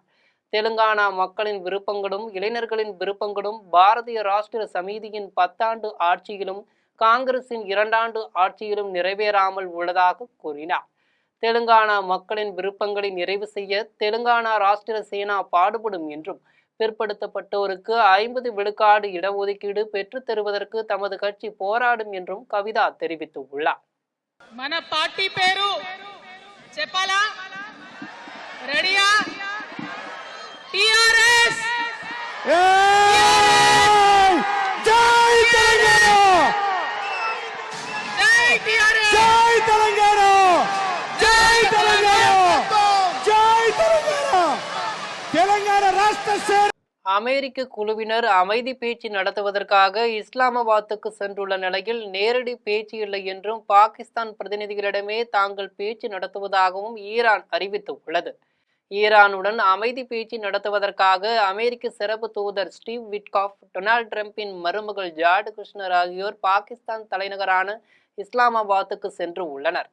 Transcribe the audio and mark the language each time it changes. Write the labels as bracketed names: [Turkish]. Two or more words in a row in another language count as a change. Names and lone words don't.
[Tamil] தெலுங்கானா மக்களின் விருப்பங்களும் இளைஞர்களின் விருப்பங்களும் பாரதிய ராஷ்டிர சமிதியின் 10 ஆண்டு ஆட்சியிலும் காங்கிரசின் 2 ஆண்டு ஆட்சியிலும் நிறைவேறாமல் உள்ளதாக கூறினார். தெலுங்கானா மக்களின் விருப்பங்களை நிறைவு செய்ய தெலுங்கானா ராஷ்டிர சேனா பாடுபடும் என்றும், பிற்படுத்தப்பட்டோருக்கு 50 விழுக்காடு இடஒதுக்கீடு பெற்றுத் தருவதற்கு தமது கட்சி போராடும் என்றும் கவிதா தெரிவித்துள்ளார். [Telugu] మన పార్టీ పేరు చెప్పాలా? రెడీయా? టిఆర్ఎస్ జై తెలంగాణ జై టిఆర్ఎస్ జై తెలంగాణ జై తెలంగాణ జై తెలంగాణ తెలంగాణ రాష్ట్ర సేన [Tamil] அமெரிக்க குழுவினர் அமைதி பேச்சு நடத்துவதற்காக இஸ்லாமாபாத்துக்கு சென்றுள்ள நிலையில் நேரடி பேச்சு இல்லை என்றும், பாகிஸ்தான் பிரதிநிதிகளிடமே தாங்கள் பேச்சு நடத்துவதாகவும் ஈரான் அறிவித்துள்ளது. ஈரானுடன் அமைதி பேச்சு நடத்துவதற்காக அமெரிக்க சிறப்பு தூதர் ஸ்டீவ் விட்காஃப், டொனால்ட் ட்ரம்பின் மருமகள் ஜார்ட் குஷ்னர் ஆகியோர் பாகிஸ்தான் தலைநகரான இஸ்லாமாபாத்துக்கு சென்று உள்ளனர்.